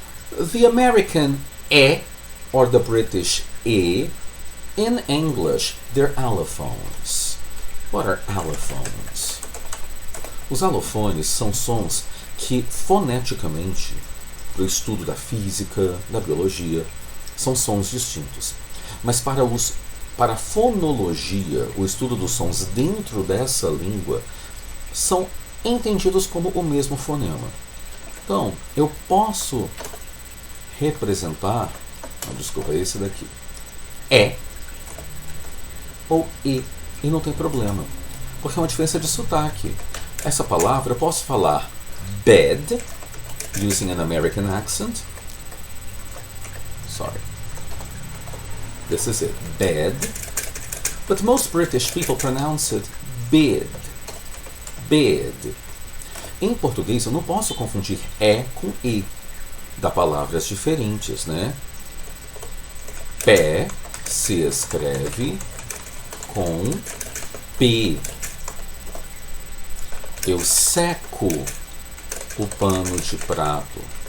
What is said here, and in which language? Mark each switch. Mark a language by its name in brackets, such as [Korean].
[English] The American E or the British E. In English, they're allophones. What are allophones? [Portuguese] Os allofones são sons que foneticamente, para o estudo da física, da biologia, são sons distintos. Mas para a fonologia, o estudo dos sons dentro dessa língua, são entendidos como o mesmo fonema. Então, eu posso representar, desculpa, esse daqui, E ou E não tem problema, porque é uma diferença de sotaque. Essa palavra eu posso falar [English] bed, using an American accent. Sorry. This is it, bed. But most British people pronounce it bed. Bed. [Portuguese] Em português eu não posso confundir E com E. Dá palavras diferentes, né? Pé se escreve com P. Eu seco o pano de prato.